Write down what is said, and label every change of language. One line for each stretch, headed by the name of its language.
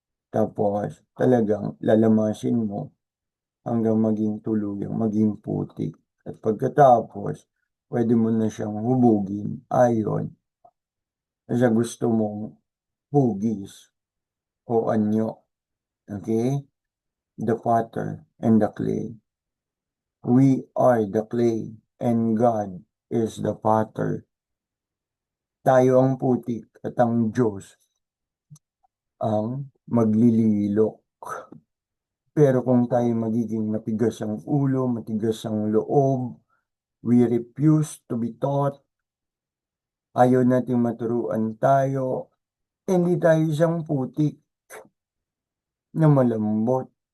Filipino: Tapos, talagang lalamasin mo hanggang maging tuluyang, maging putik. At pagkatapos, pwede mo na siyang hubugin ayon sa gusto mong hugis o anyo.
English: Okay? The potter and the clay. We are the clay and God is the potter.
Filipino: Tayo ang putik at ang Diyos ang maglililok. Pero kung tayo magiging matigas ang ulo, matigas ang loob,
English: we refuse to be taught,
Filipino: ayaw natin maturuan tayo, hindi tayo isang putik na malambot.